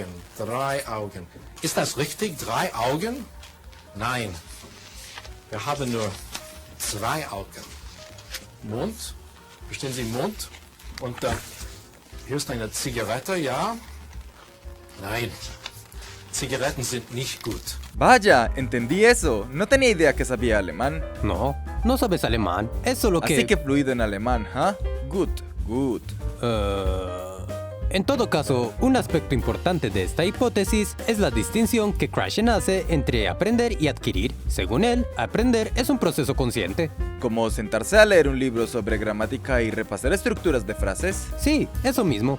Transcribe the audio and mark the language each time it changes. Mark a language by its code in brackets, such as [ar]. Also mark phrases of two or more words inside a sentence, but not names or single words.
[de] 3 Augen. Ist das richtig? 3 Augen? Nein. Wir haben nur 2 Augen. Mund. Verstehen Sie Mund? Und hier ist eine Zigarette, ja? Nein. Zigaretten sind nicht gut. [es] Vaya, entendí eso. No tenía idea que sabía alemán. No, no sabes alemán. Es solo que... Así que fluido en alemán, ¿ah? [en] Good, good. [es] En todo caso, un aspecto importante de esta hipótesis es la distinción que Krashen hace entre aprender y adquirir. Según él, aprender es un proceso consciente. ¿Como sentarse a leer un libro sobre gramática y repasar estructuras de frases? Sí, eso mismo.